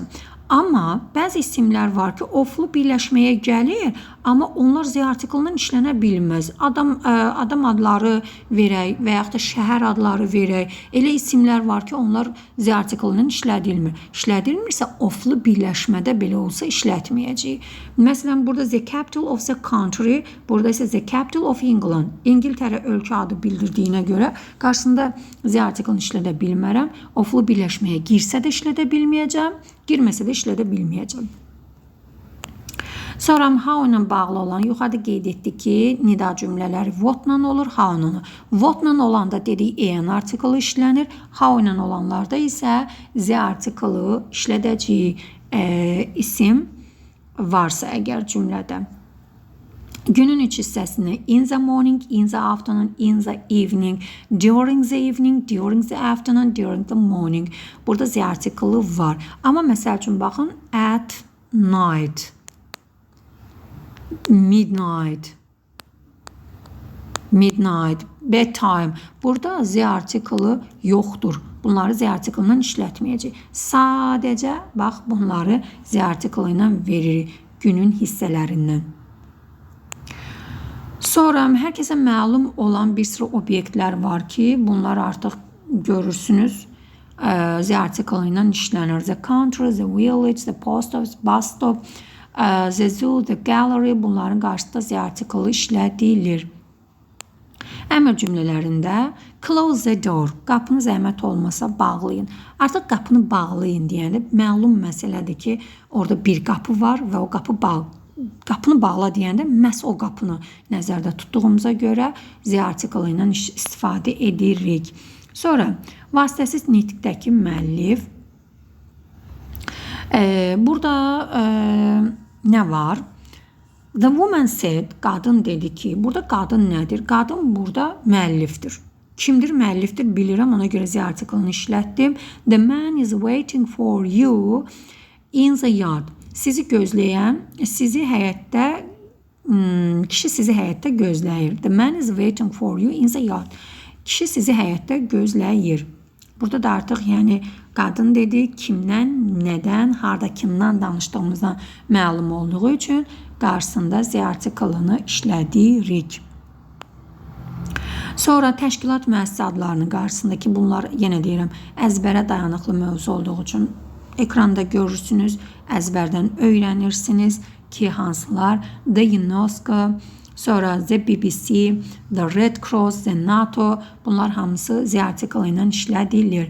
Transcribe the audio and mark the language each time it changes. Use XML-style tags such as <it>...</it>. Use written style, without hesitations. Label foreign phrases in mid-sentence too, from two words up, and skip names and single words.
<az>Amma bəzi isimlər var ki, oflu birləşməyə gəlir, amma onlar Z artiklından işlənə bilməz. Adam adları verək və yaxud da şəhər adları verək. Elə isimlər var ki, onlar Z artiklından işlədilmir. İşlədilmirsə, oflu birləşmədə belə olsa işlətməyəcək. Məsələn, burada</az> <en>the capital of the country,</en> <az>burada isə</az> <en>the capital of England.</en> <az>İngiltərə ölkə adı bildirdiyinə görə qarşısında Z artiklını işlədə bilmərəm. Oflu birləşməyə girsə də işlədə bilməyəcəm. Girməsə də işlədə bilməyəcəm. Sonra how ilə bağlı olan, yuxarıda qeyd etdik ki, nida cümlələri what-la olur, how-la. What-la olanda dedik EN artiklı işlənir, how ilə olanlarda isə Z artiklı işlədəcək isim varsa əgər cümlədə. Günün üç hissəsini</az> <en>in the morning, in the afternoon, in the evening, during the evening, during the afternoon, during the morning.</en> <az>Burada Z artiklı var. Amma məsəl üçün baxın</az> <en>at night,</en> <az>midnight, bedtime. Burada Z artiklı yoxdur. Bunları Z artiklından işlətməyəcək. Sadəcə bax bunları Z artiklı ilə veririk günün hissələrindən. Sonra hər kəsə məlum olan bir sıra obyektlər var ki, bunlar artıq görürsünüz. Z artiklı ilə işlənir.</az> <en>The country, the village, the post office, bus stop, the zoo, the gallery,</en> <az>bunların qarşısında Z artiklı işlədilir. Əmr cümlələrində</az> <en>close the door,</en> <az>qapını zəhmət olmasa bağlayın. Artıq qapını bağlayın deyəndə məlum məsələdir ki, orada bir qapı var və o qapı bağlı. Qapını bağla deyəndə məhz o qapını nəzərdə tutduğumuza görə Z artiklı ilə istifadə edirik. Sonra vasitəsiz nitqdəki müəllif. Burada nə var?</az> <en>The woman said,</en> <az>qadın dedi ki, burada qadın nədir? Qadın burada müəllifdir. Kimdir müəllifdir bilirəm, ona görə Z artiklını işlətdim.</az> <en>The man is waiting for you in the yard.</en> <az>Sizi gözləyən, sizi həyətdə, kişi sizi həyətdə gözləyir.</az> <en>The man is waiting for you in the yard.</en> <az>Kişi sizi həyətdə gözləyir. Burada da artıq yəni qadın dedi, kimdən, nədən, harda kimdən danışdığımızdan məlum olduğu üçün qarşısında Z artiklını işlədirik. Sonra təşkilat müəssisə adlarının qarşısındakı bunlar yenə deyirəm əzbərə dayanıqlı mövzu olduğu üçün ekranda görürsünüz, əzbərdən öyrənirsiniz ki, hansılar The UNESCO, sonra The BBC, The Red Cross, The NATO, bunlar hamısı Z artiklı ilə işlədilir.</az>